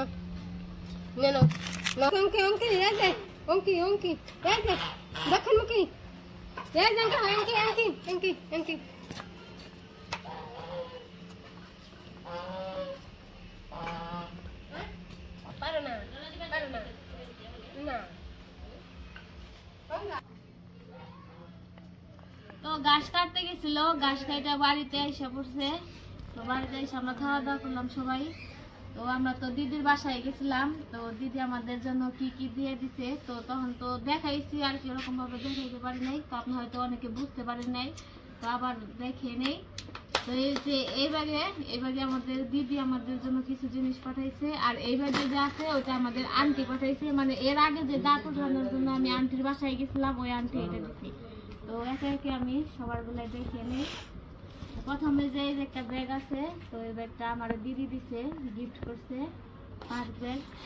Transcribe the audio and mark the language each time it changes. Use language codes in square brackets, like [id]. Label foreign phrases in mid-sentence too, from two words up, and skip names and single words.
[bn] Neno. No onki yede. Onki. Yede. Dakhan mo ki. Yede jang ka onki. Para na. Na. তো ঘাস কাটতে গেছিল ঘাস কাটা বাড়িতে এসে পড়ছে তো বাড়িতে এসে আমরা খাওয়া দাওয়া করলাম সবাই তো আমরা তো দিদির বাসায় গেছিলাম তো দিদি আমাদের জন্য কি কি দিয়ে দিছে তো তখন তো দেখাইছি আর কি এরকম ভাবে দেখাইতে পারি নাই তো আপনি হয়তো অনেকে বুঝতে পারেন নাই তো আবার দেখে নেই তো এই যে এইবারে আমাদের দিদি আমাদের জন্য কিছু জিনিস পাঠাইছে আর এইবারে যা আছে ওটা আমাদের আন্টি পাঠাইছে মানে এর আগে যে দাঁত উঠানোর জন্য আমি আন্টির বাসায় গেছিলাম ওই আন্টি এটা দিছি তো একে আমি সবার বেলায় দেখে নিই প্রথমে যে একটা ব্যাগ আছে তো এই ব্যাগটা আমার দিদি দিছে গিফট করছে 5 ব্যাগ